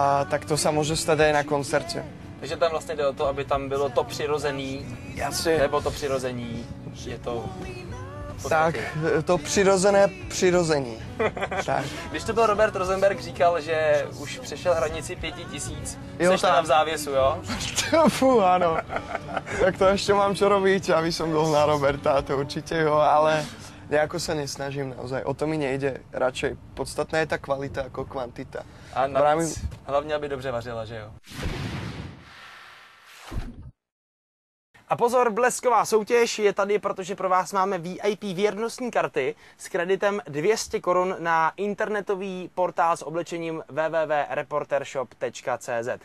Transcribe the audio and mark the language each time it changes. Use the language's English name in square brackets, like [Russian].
[Slovak] Tak to sa môže stať aj na koncerte. [Czech] Takže tam vlastně jde o to, aby tam bylo to přirozený, [Slovak] Jasne. [Czech] nebo to přirození, je to... Tak, to přirozené přirození. Tak. Když to byl Robert Rosenberg, říkal, že už přešel hranici 5000, Jo, seš teda v závěsu, jo? [Slovak] Fú, áno. Tak to ešte mám čo robiť, aby som dol na Roberta, to určite jo, ale nejako sa nesnažím naozaj. O to mi nejde. Radšej podstatná je tá kvalita ako kvantita. [Czech] A navíc, hlavně, aby dobře vařila, že jo? A pozor, blesková soutěž je tady, protože pro vás máme VIP věrnostní karty s kreditem 200 korun na internetový portál s oblečením www.reportershop.cz.